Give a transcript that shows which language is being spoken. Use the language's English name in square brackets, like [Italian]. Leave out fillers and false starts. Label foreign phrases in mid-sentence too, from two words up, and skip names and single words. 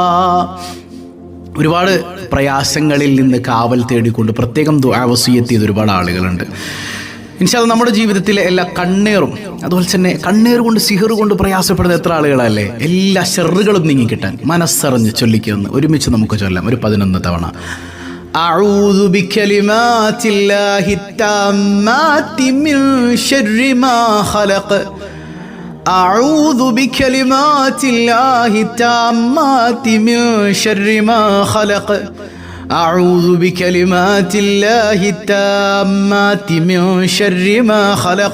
[Malayalam] ഒരുപാട് പ്രയാസങ്ങളിൽ നിന്ന് കാവൽ തേടിക്കൊണ്ട് പ്രത്യേകം ദുആ വസിയ്യത്ത് ചെയ്ത ഒരുപാട് ആളുകളുണ്ട്. [Arabic] إن شاء الله [Malayalam] നമ്മുടെ ജീവിതത്തിലെ എല്ലാ കണ്ണേറും, അതുപോലെ തന്നെ കണ്ണേർ കൊണ്ട് സിഹർ കൊണ്ട് പ്രയാസപ്പെടുന്ന എത്ര ആളുകളല്ലേ, എല്ലാ ഷെറുകളും നീങ്ങിക്കിട്ടാൻ മനസ്സറിഞ്ഞ് ചൊല്ലിക്കുന്ന ഒരുമിച്ച് നമുക്ക് ചൊല്ലാം ഒരു 11 തവണ. [Arabic] أعوذ بكلمات الله التامات من شر ما خلق. أعوذ بكلمات الله التامات من شر ما خلق. أعوذ بكلمات الله التامات من شر ما خلق.